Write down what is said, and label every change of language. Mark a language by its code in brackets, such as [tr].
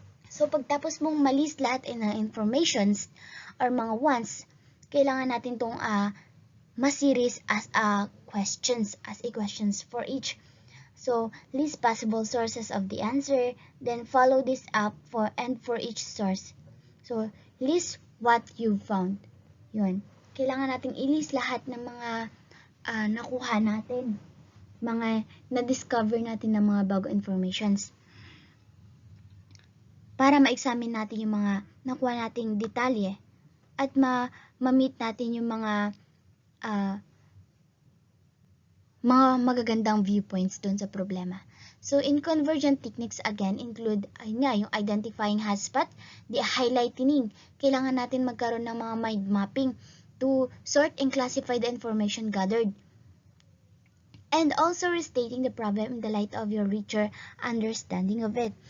[tl] So, pagtapos mong malist lahat ng informations or mga wants, kailangan natin itong ma-series [en] as questions for each. So, list possible sources of the answer, then follow this up for each source. So, list what you found. Yun. [tl] Kailangan nating i-list lahat ng mga nakuha natin, mga na-discover natin ng mga bago informations, para ma-examine natin yung mga nakuha nating detalye at ma-meet natin yung mga magagandang viewpoints dun sa problema. [en] So, in convergent techniques, again, include yung identifying hotspot, the highlighting. [tl] Kailangan natin magkaroon ng mga mind mapping [en] to sort and classify the information gathered. And also restating the problem in the light of your richer understanding of it.